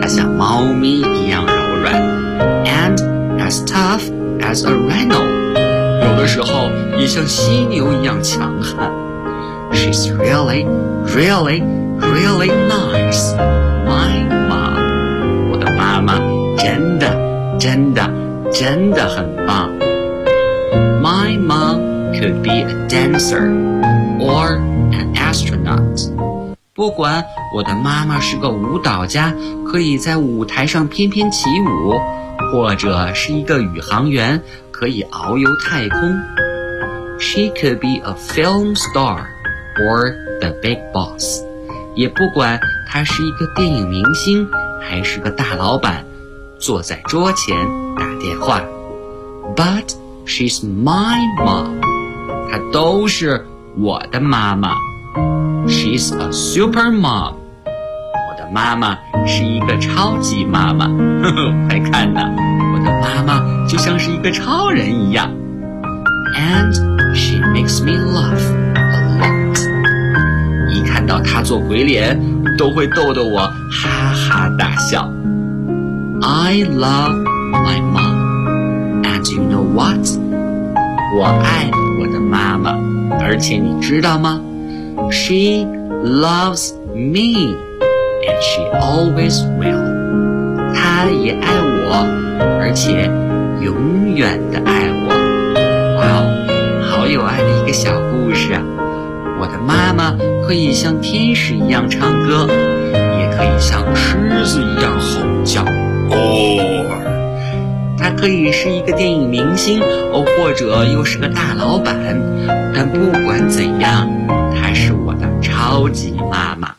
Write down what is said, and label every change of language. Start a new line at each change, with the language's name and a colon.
Chinese: 她像猫咪一样柔软。
English: And as tough as a rhino.
Chinese: 有的时候也像犀牛一样强悍。
English: She's really, really, really nice. My mom.
Chinese: 我的妈妈真的真的真的很棒。
English: My mom could be a dancer or an astronaut.
Chinese: 不管我的妈妈是个舞蹈家，可以在舞台上翩翩起舞，或者是一个宇航员，可以遨游太空。
English: She could be a film star or the big boss.
Chinese: 也不管她是一个电影明星，还是个大老板，坐在桌前打电话。
English: But,She's my mom.
Chinese: 她都是我的妈妈。
English: She's a super mom.
Chinese: 我的妈妈是一个超级妈妈。快看呐，我的妈妈就像是一个超人一样。
English: And she makes me laugh a lot.
Chinese: 一看到她做鬼脸，都会逗得我哈哈大笑。
English: I love my mom. Do you know what?
Chinese: 我爱我的妈妈，而且你知道吗？
English: She loves me, and she always will.
Chinese: 她也爱我，而且永远的爱我。哇哦，好有爱的一个小故事啊。我的妈妈可以像天使一样唱歌，也可以像狮子一样吼叫。哦，她可以是一个电影明星，哦，或者又是个大老板，但不管怎样，她是我的超级妈妈。